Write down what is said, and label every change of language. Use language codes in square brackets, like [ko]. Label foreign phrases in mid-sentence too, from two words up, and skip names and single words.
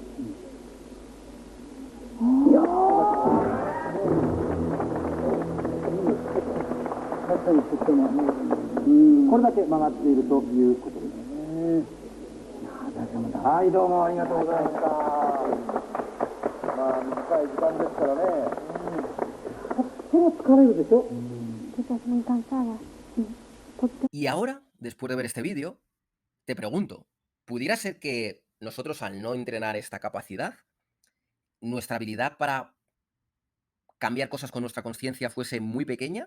[ja] いやー、確かにとっても、これだけ曲がっているということです。はい、どうもありがとうございました。まあ、短い時間ですからね。とっても疲れるでしょ？ [es] Quizás muy cansada. Sí. Porque Y ahora, después de ver este vídeo, te pregunto, ¿pudiera ser que nosotros al no entrenar esta capacidad, nuestra habilidad para cambiar cosas con nuestra conciencia fuese muy pequeña?